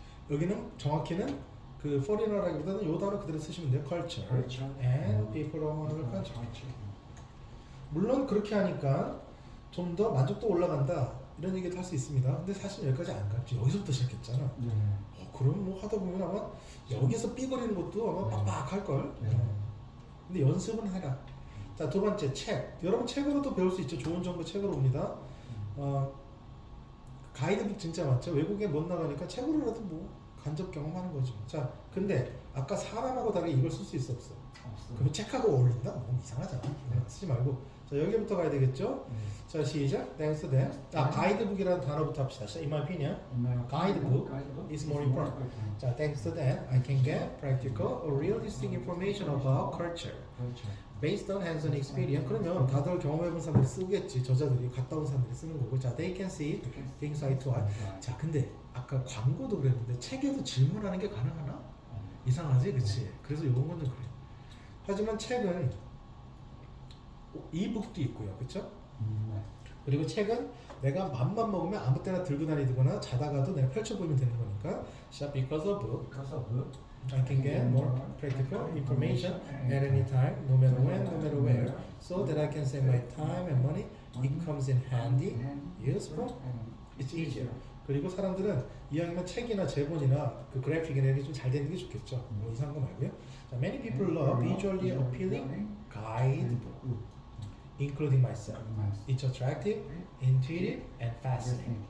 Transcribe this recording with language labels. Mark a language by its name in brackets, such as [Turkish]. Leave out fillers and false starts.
[Korean] 여기는 정확히는 그 foreigner라기보다는 요 단어 그대로 쓰시면 돼요. [English] culture and people of another country. [Korean] 물론 그렇게 하니까 좀 더 만족도 올라간다 이런 얘기도 할 수 있습니다. 근데 사실 여기까지 안 갔지. 여기서부터 시작했잖아. 그럼 뭐 하다 보면 아마 여기서 삐거리는 것도 아마 빡빡할 걸. 근데 연습은 해라. 자, 두 번째 책. 여러분 책으로도 배울 수 있죠. 좋은 정보 책으로 옵니다. 가이드북 진짜 많죠. 외국에 못 나가니까 책으로라도 뭐 간접 경험하는 거죠. 자, 근데 아까 사람하고 다르게 이걸 쓸 수 있어 없어? 그럼 책하고 어울린다? 너무 이상하잖아. 쓰지 말고. 자, 여기부터 가야 되겠죠? [English] 자, 시작. Thanks to them. [Korean] 가이드북이라는 단어부터 합시다. [English] In my opinion, guidebook is more important. 자, thanks to them, I can get practical or realistic information about culture based on hands-on experience. [Korean] 그러면 다들 경험해본 사람들이 쓰겠지. 저자들이 갔다 온 사람들이 쓰는 거고. [English] 자, they can see things eye to eye. [Korean] 자, 근데 아까 광고도 그랬는데 책에도 질문하는 게 가능하나? 이상하지, 그치? 그래서 이런 건 좀 그래. 하지만 책은 이북도 있고요, 그렇죠? 그리고 책은 내가 맘만 먹으면 아무 때나 들고 다니거나 자다가도 내가 펼쳐보면 되는 거니까. [English] Because of book, I can get more practical information at any time, no matter when, no matter where, so that I can save my time and money. It comes in handy, useful, it's easier. [Korean] 그리고 사람들은 이왕이면 책이나 제본이나 그 그래픽이나 이런 게 좀 잘 되는 게 좋겠죠. 뭐 이상한 거 말고요. [English] 자, many people love visually appealing guidebook, including myself. It's attractive, intuitive, and fascinating.